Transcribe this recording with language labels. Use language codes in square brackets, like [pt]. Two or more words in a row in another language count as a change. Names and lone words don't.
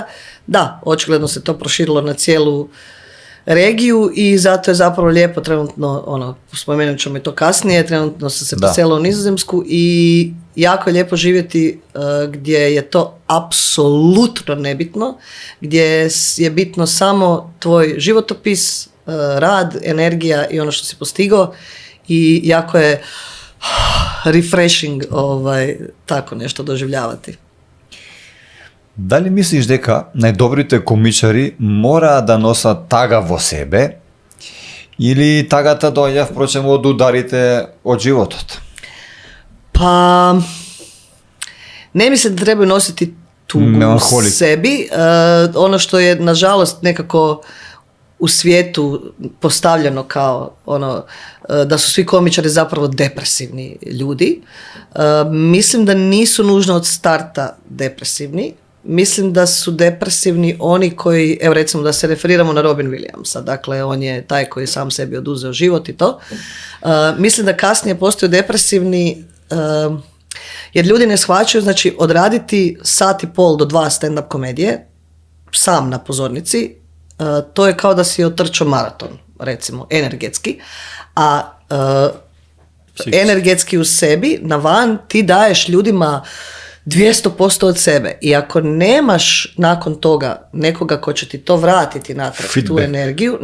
[hr] Da, očigledno se to proširilo na cijelu regiju i zato je zapravo lijepo trenutno, spomenut ćemo i to kasnije, trenutno sam se preselila u Nizozemsku i jako je lijepo živjeti gdje je to apsolutno nebitno, gdje je bitno samo tvoj životopis, rad, energija i ono što si postigao i jako je refreshing tako nešto doživljavati. Da li misliš [mk] дека најдобрите комичари мора да носат тага во себе или тагата доаѓа впрочем од ударите од животот? [hr] Pa ne mislim da trebaju nositi tugu u sebi. Ono što je nažalost nekako u svijetu postavljeno kao da su svi komičari zapravo depresivni ljudi. Mislim da nisu nužno od starta depresivni. Mislim da su depresivni oni koji, evo recimo da se referiramo na Robin Williamsa, dakle on je taj koji je sam sebi oduzeo život i to. Mislim da kasnije postaju depresivni jer ljudi ne shvaćaju, znači odraditi 1.5 do 2 stand-up komedije sam na pozornici, to je kao da si otrčao maraton, recimo, energetski, a energetski u sebi, na van, ti daješ ljudima 200% od sebe i ako nemaš nakon toga nekoga ko će ti to vratiti natrag, tu energiju,